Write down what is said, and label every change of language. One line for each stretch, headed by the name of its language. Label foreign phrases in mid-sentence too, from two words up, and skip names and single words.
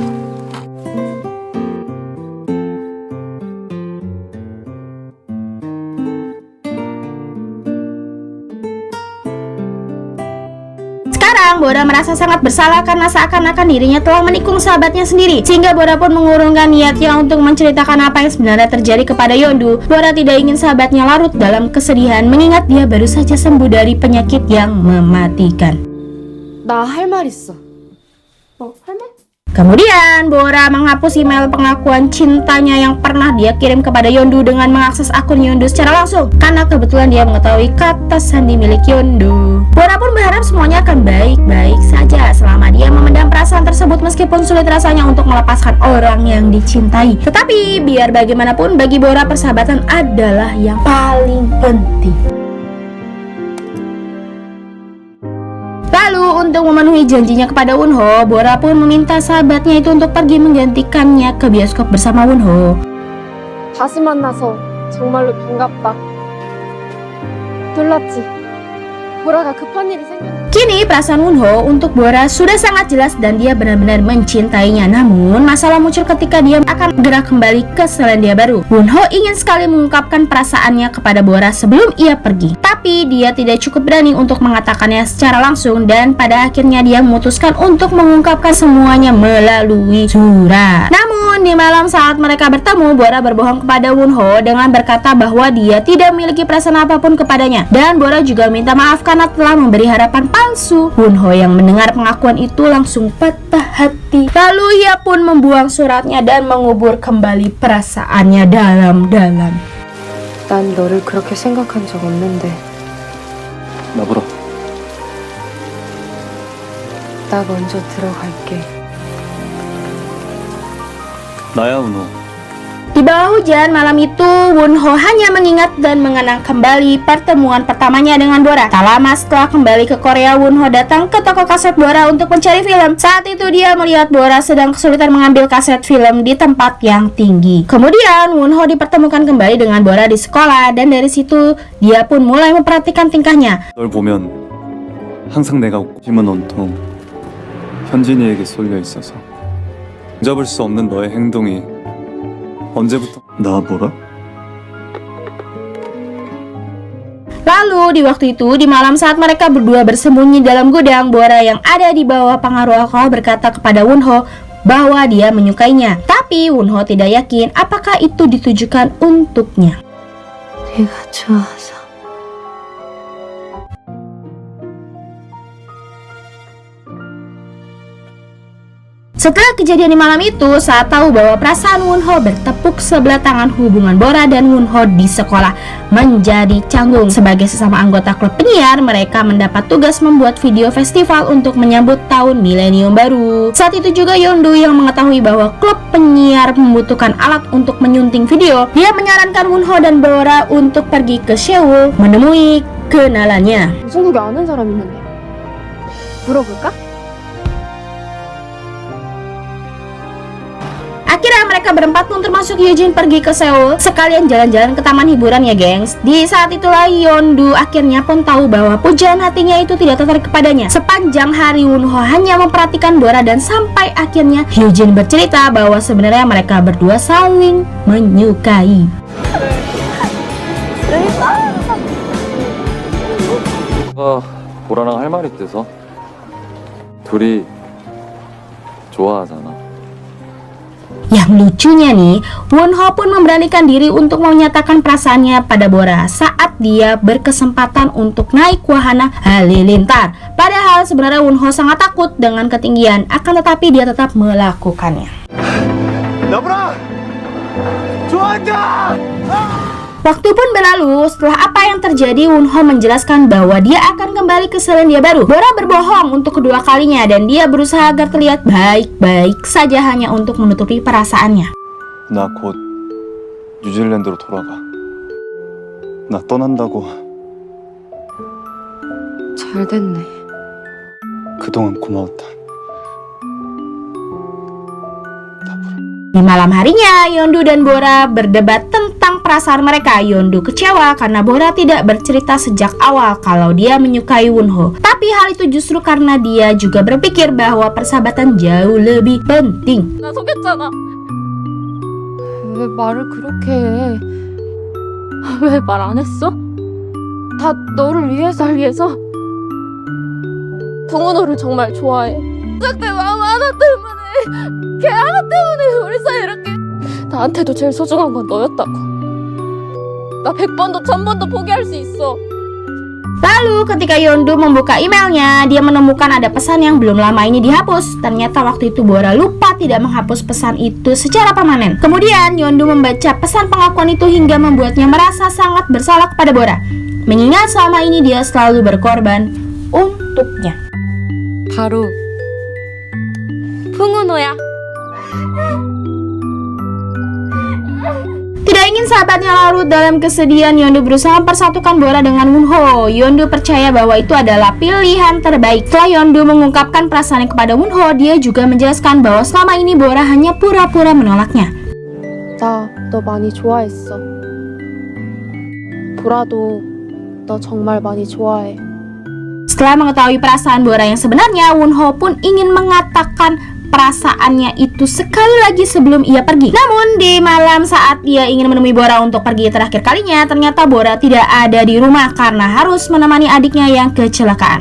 Indonesian: Sekarang Bora merasa sangat bersalah karena seakan-akan dirinya telah menikung sahabatnya sendiri. Sehingga Bora pun mengurungkan niatnya untuk menceritakan apa yang sebenarnya terjadi kepada Yeondu. Bora tidak ingin sahabatnya larut dalam kesedihan mengingat dia baru saja sembuh dari penyakit yang mematikan.
Korean: 나 할 말 있어. 할 말?
Indonesian: Kemudian Bora menghapus email pengakuan cintanya yang pernah dia kirim kepada Yeondu dengan mengakses akun Yeondu secara langsung karena kebetulan dia mengetahui kata sandi milik Yeondu. Bora pun berharap semuanya akan baik-baik saja selama dia memendam perasaan tersebut meskipun sulit rasanya untuk melepaskan orang yang dicintai. Tetapi biar bagaimanapun bagi Bora persahabatan adalah yang paling penting. Lalu untuk memenuhi janjinya kepada Wonho, Bora pun meminta sahabatnya itu untuk pergi menggantikannya ke bioskop bersama Wonho.
Korean: 다시 만나서 정말로 반갑다. 놀랐지? 보라가 급한 일이 생겼는데.
Indonesian: Kini perasaan Wonho untuk Bora sudah sangat jelas dan dia benar-benar mencintainya. Namun masalah muncul ketika dia akan segera kembali ke Selandia Baru. Wonho ingin sekali mengungkapkan perasaannya kepada Bora sebelum ia pergi. Tapi dia tidak cukup berani untuk mengatakannya secara langsung dan pada akhirnya dia memutuskan untuk mengungkapkan semuanya melalui surat. Namun di malam saat mereka bertemu, Bora berbohong kepada Wonho dengan berkata bahwa dia tidak memiliki perasaan apapun kepadanya. Dan Bora juga minta maaf karena telah memberi harapan palsu. Wonho yang mendengar pengakuan itu langsung patah hati. Lalu ia pun membuang suratnya dan mengubur kembali perasaannya dalam-dalam.
Korean: 난 너를 그렇게 생각한 적 없는데 나보라. 나 먼저 들어갈게. 나야 은호.
Indonesian: Di bawah hujan malam itu, Wonho hanya mengingat dan mengenang kembali pertemuan pertamanya dengan Bora. Tak lama setelah kembali ke Korea, Wonho datang ke toko kaset Bora untuk mencari film. Saat itu dia melihat Bora sedang kesulitan mengambil kaset film di tempat yang tinggi. Kemudian Wonho dipertemukan kembali dengan Bora di sekolah dan dari situ dia pun mulai memperhatikan tingkahnya.
Korean: 널 보면 항상 내가 웃고 힘은 온통 현진이에게 쏠려 있어서 잡을 수 없는 너의 행동이 언제부터 나 보라?
Indonesian: Lalu di waktu itu, di malam saat mereka berdua bersembunyi dalam gudang, Bora yang ada di bawah pengaruh alkohol berkata kepada Wonho bahwa dia menyukainya. Tapi Wonho tidak yakin apakah itu ditujukan untuknya.
Korean: 내가 좋아서.
Indonesian: Setelah kejadian di malam itu, saat tahu bahwa perasaan Wonho bertepuk sebelah tangan, hubungan Bora dan Wonho di sekolah menjadi canggung. Sebagai sesama anggota klub penyiar, mereka mendapat tugas membuat video festival untuk menyambut tahun milenium baru. Saat itu juga Yeondu yang mengetahui bahwa klub penyiar membutuhkan alat untuk menyunting video. Dia menyarankan Wonho dan Bora untuk pergi ke Seoul menemui kenalannya.
Korean: 무슨국에 아는 사람 있는데. 물어볼까?
Indonesian: Akhirnya mereka berempat pun termasuk Hyujin pergi ke Seoul sekalian jalan-jalan ke taman hiburan ya gengs. Di saat itulah Yeondu akhirnya pun tahu bahwa pujaan hatinya itu tidak tertarik kepadanya. Sepanjang hari Wonho hanya memperhatikan Bora dan sampai akhirnya Hyujin bercerita bahwa sebenarnya mereka berdua saling menyukai.
Korean: 보라랑 할 말 있대서 둘이 좋아하잖아.
Indonesian: Yang lucunya nih, Wonho pun memberanikan diri untuk menyatakan perasaannya pada Bora saat dia berkesempatan untuk naik wahana halilintar. Padahal sebenarnya Wonho sangat takut dengan ketinggian, akan tetapi dia tetap melakukannya.
Korean: 나보라! 좋아한다!
Indonesian: Waktu pun berlalu, setelah apa yang terjadi, Wonho menjelaskan bahwa dia akan kembali ke Selandia Baru. Bora berbohong untuk kedua kalinya dan dia berusaha agar terlihat baik-baik saja hanya untuk menutupi perasaannya.
Korean: 나 곧 뉴질랜드로 돌아가. 나 떠난다고. 잘 됐네. 그동안 고마웠다. 나보라.
Indonesian: Di malam harinya, Yeondu dan Bora berdebat tentang perasaan mereka. Yeondu kecewa karena Bora tidak bercerita sejak awal kalau dia menyukai Wonho. Tapi hal itu justru karena dia juga berpikir bahwa persahabatan jauh lebih penting.
Korean: 나 속였잖아. 왜 말을 그렇게 해? 왜 말 안 했어? 다 너를 위해서. 동훈호를 정말 좋아해. 시작된 마음 하나 때문에, 걔 하나 때문에 우리 사이 이렇게. 나한테도 제일 소중한 건 너였다고. 나 100번도 1000번도 포기할 수 있어.
Indonesian: Lalu ketika Yeondu membuka emailnya, dia menemukan ada pesan yang belum lama ini dihapus. Ternyata waktu itu Bora lupa tidak menghapus pesan itu secara permanen. Kemudian Yeondu membaca pesan pengakuan itu hingga membuatnya merasa sangat bersalah kepada Bora, mengingat selama ini dia selalu berkorban untuknya.
Korean: 바로 풍은호야.
Indonesian: Tidak ingin sahabatnya larut dalam kesedihan, Yeondu berusaha mempersatukan Bora dengan Wonho. Yeondu percaya bahwa itu adalah pilihan terbaik. Setelah Yeondu mengungkapkan perasaannya kepada Wonho, dia juga menjelaskan bahwa selama ini Bora hanya pura-pura menolaknya.
Korean: 나 너 많이 좋아했어. 보라도 너 정말 많이 좋아해.
Indonesian: Setelah mengetahui perasaan Bora yang sebenarnya, Wonho pun ingin mengatakan perasaannya itu sekali lagi sebelum ia pergi. Namun di malam saat dia ingin menemui Bora untuk pergi terakhir kalinya, ternyata Bora tidak ada di rumah karena harus menemani adiknya yang kecelakaan.